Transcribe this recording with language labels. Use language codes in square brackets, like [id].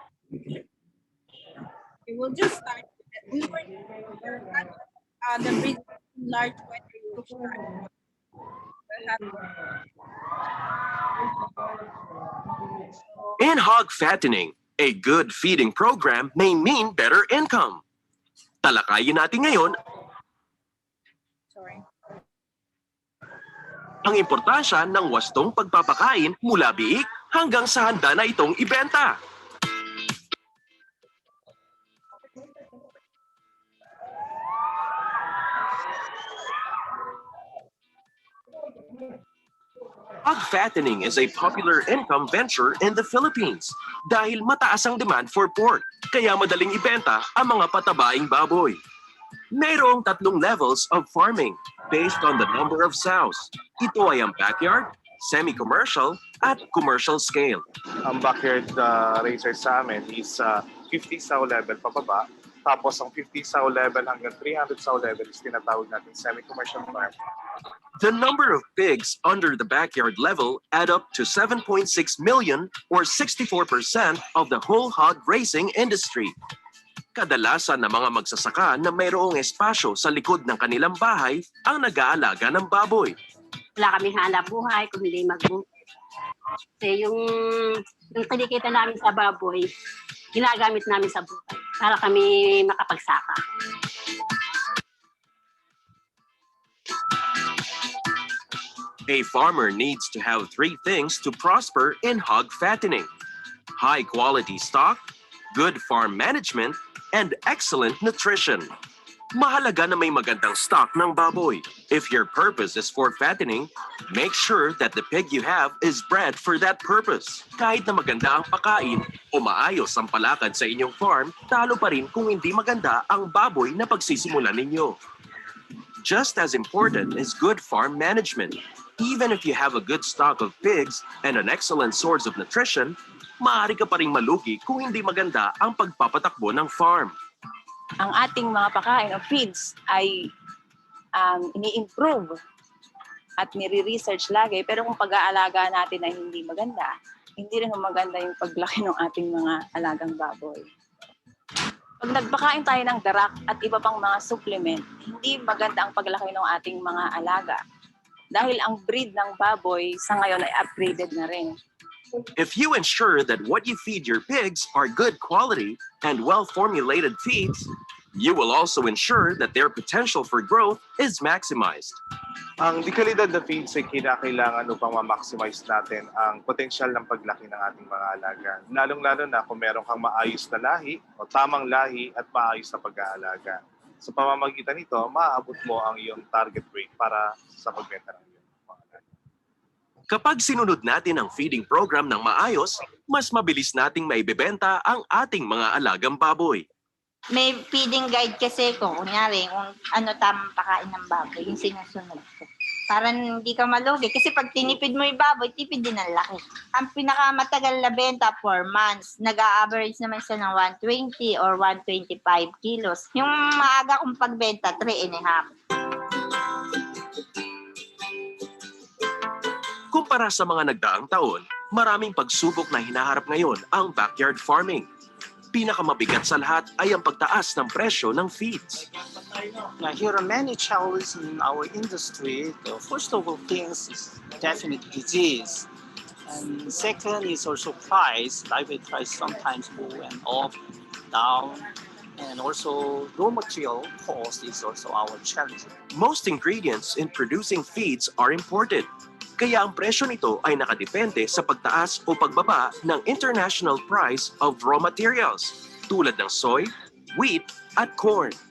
[en] We will just start with it. We're at the breeding large weather group start. We'll have In hog fattening, a good feeding program may mean better income. [tl] Talakayin natin ngayon ang importansya ng wastong pagpapakain mula biik hanggang sa handa na itong ibenta. [en] Hog fattening is a popular income venture in the Philippines [tl] dahil mataas ang [en] demand for pork, [tl] kaya madaling ibenta ang mga patabaing baboy. Mayroong [en] 3 levels of farming based on the number of sows. [tl] Ito ay ang backyard, semi-commercial, at commercial scale. [en] Ang backyard racer [tl] sa amin [en] is 50 sow level [tl] pababa. Tapos ang [en] 50 sow level [tl] hanggang [en] 300 sow level is [tl] tinatawag natin [en] semi-commercial farm. The number of pigs under the backyard level add up to 7.6 million or 64% of the whole hog racing industry. [tl] Kadalasan ng mga magsasaka na mayroong espasyo sa likod ng kanilang bahay ang nag-aalaga ng baboy. Wala kaming hanap buhay kung hindi magbukid. Kasi yung kinikita namin sa baboy, ginagamit namin sa buhay para kami makapagsaka. [en] A farmer needs to have 3 things to prosper in hog fattening: high-quality stock, good farm management, and excellent nutrition. [tl] Mahalaga na may magandang stock ng baboy. [en] If your purpose is for fattening, make sure that the pig you have is bred for that purpose. [tl] Kahit na maganda ang pagkain o maayos ang palakad sa inyong farm, talo pa rin kung hindi maganda ang baboy na pagsisimulan ninyo. [en] Just as important is good farm management. Even if you have a good stock of pigs and an excellent source of nutrition, [tl] maaari ka pa ring malugi kung hindi maganda ang pagpapatakbo ng farm. Ang ating mga pagkain o feeds ay ini-improve at nire-research lagi, pero kung pag-aalaga natin ay hindi maganda, hindi rin maganda yung paglaki ng ating mga alagang baboy. Pag nagpakain tayo ng darak at iba pang mga supplement, hindi maganda ang paglaki ng ating mga alaga. Dahil ang breed ng baboy sa ngayon ay upgraded na rin. If you ensure that what you feed your pigs are good quality and well-formulated feeds, you will also ensure that their potential for growth is maximized. Ang dekalidad na feeds ay kinakailangan upang ma-maximize natin ang potensyal ng paglaki ng ating mga alaga. Lalong-lalo na kung meron kang maayos na lahi o tamang lahi at maayos na pag-aalaga. Sa pamamagitan nito, maaabot mo ang iyong target weight para sa pagbenta ng iyong mga alaga. Kapag sinunod natin ang feeding program ng maayos, mas mabilis nating maibebenta ang ating mga alagang baboy. May feeding guide kasi ko, kunyari, kung ano tamang pakain ng baboy, yung sinusunod ko. Para hindi ka malugi. Kasi pag tinipid mo yung baboy, tipid din ang laki. Ang pinakamatagal na benta, 4 months. Nag-a-average naman siya ng 120 or 125 kilos. Yung maaga kong pagbenta, 3.5. Kumpara sa mga nagdaang taon, maraming pagsubok na hinaharap ngayon ang backyard farming. Pinakamabigat sa lahat ay ang pagtaas ng presyo ng feeds. [en] Now, here are many challenges in our industry. The first of all things is definitely disease. And second is also price. Live price sometimes go and up, down. And also raw material cost is also our challenge. Most ingredients in producing feeds are imported. [tl] Kaya ang presyo nito ay nakadepende sa pagtaas o pagbaba ng [en] international price of raw materials [tl] tulad ng soy, wheat, at corn.